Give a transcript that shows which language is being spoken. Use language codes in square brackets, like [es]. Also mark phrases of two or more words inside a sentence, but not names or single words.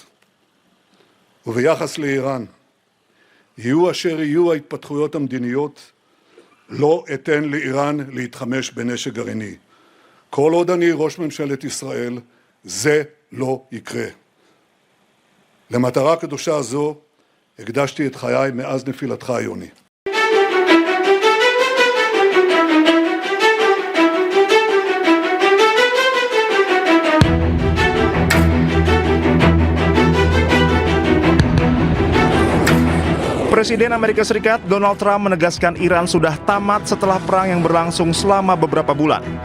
[he] וביחס לאיראן, יהיו אשר יהיו ההתפתחויות המדיניות, לא אתן לאיראן להתחמש בנשק גרעיני. כל עוד אני ראש ממשלת ישראל, זה לא יקרה. למטרה קדושה זו הקדשתי את חיי מאז נפילתך, יוני. [id] Presiden Amerika Serikat Donald Trump menegaskan Iran sudah tamat setelah perang yang berlangsung selama beberapa bulan.